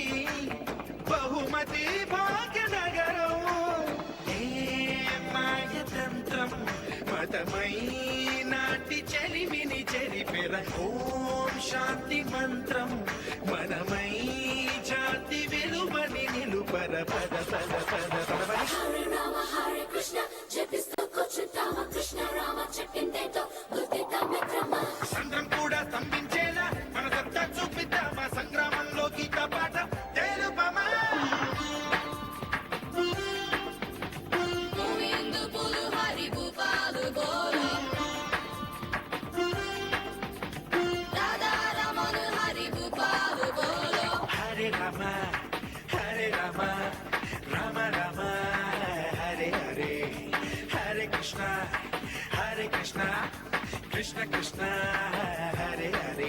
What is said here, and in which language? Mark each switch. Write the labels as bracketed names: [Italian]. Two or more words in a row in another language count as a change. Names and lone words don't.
[Telugu] బహుమతి భాగ్యనగరం ఏ మాయతంత్రం మతమై నాటి చెలిమిని చెరిపెర ఓం శాంతి మంత్రం మనమై జాతి విలువని నిలుపర పద పద పద పద Hare Rama Hare Krishna జపిస్తూ కూర్చుంటామా కృష్ణ రామ చెప్పిందేంటో గుర్తిద్దాం మిత్రమా సంద్రం కూడా స్తంభించేలా మన సత్తా చూపిద్దామా సంగ్రామంలో గీత పాట తెలుపమా [Hindi] गोविंदा बुलु हरि भूपाल बोलो, राधा रमण हरि भूपाल बोलो. [Sanskrit] हरे राम, हरे राम, राम राम, हरे हरे, हरे कृष्ण, कृष्ण कृष्ण, हरे हरे.